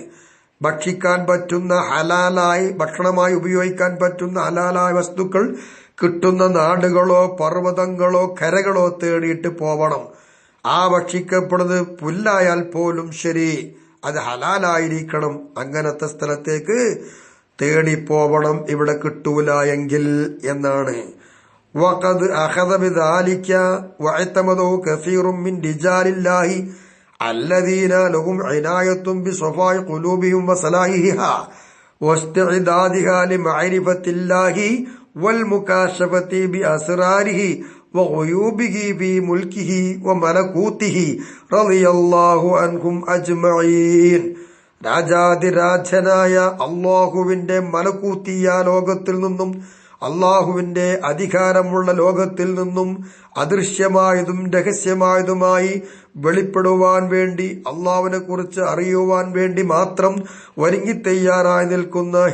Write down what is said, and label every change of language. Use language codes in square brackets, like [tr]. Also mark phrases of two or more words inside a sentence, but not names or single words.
[ml] ഭക്ഷിക്കാൻ പറ്റുന്ന ഹലാലായി, ഭക്ഷണമായി ഉപയോഗിക്കാൻ പറ്റുന്ന ഹലാലായ വസ്തുക്കൾ കിട്ടുന്ന നാടുകളോ പർവ്വതങ്ങളോ കരകളോ തേടിയിട്ട് പോവണം. ആ ഭക്ഷിക്കപ്പെടുന്നത് പുല്ലായാൽ പോലും ശരി, അത് ഹലാലായിരിക്കണം. അങ്ങനത്തെ സ്ഥലത്തേക്ക് തേടിപ്പോവണം, ഇവിടെ കിട്ടൂല എങ്കിൽ എന്നാണ്. [ar] وقد أخذ بذلك واعتمده كثير من رجال الله الذين لهم عناية بصفاء قلوبهم وصلاحها واستعدادها لمعرفة الله والمكاشفة بأسراره وغيوبه في ملكه وملكوته رضي الله عنهم أجمعين. [ml] രാജാതിരാജനായ അള്ളാഹുവിന്റെ മലക്കൂത്തിയ ലോകത്തിൽ നിന്നും, അള്ളാഹുവിന്റെ അധികാരമുള്ള ലോകത്തിൽ നിന്നും അദൃശ്യമായതും രഹസ്യമായതുമായി വെളിപ്പെടുവാൻ വേണ്ടി, അള്ളാഹുവിനെ കുറിച്ച് അറിയുവാൻ വേണ്ടി മാത്രം ഒരുങ്ങി തയ്യാറായി നിൽക്കുന്ന